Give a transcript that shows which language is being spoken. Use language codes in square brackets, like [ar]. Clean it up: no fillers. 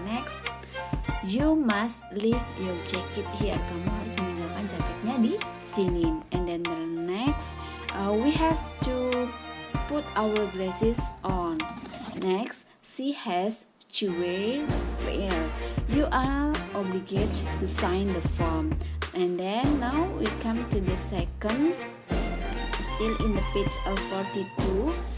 [en] Next, you must leave your jacket here. [id] Kamu harus meninggalkan jaketnya di sini. [en] And then the next, we have to put our glasses on. Next, she has to wear veil. You are obligated to sign the form. And then now we come to the second, still in the page of 42.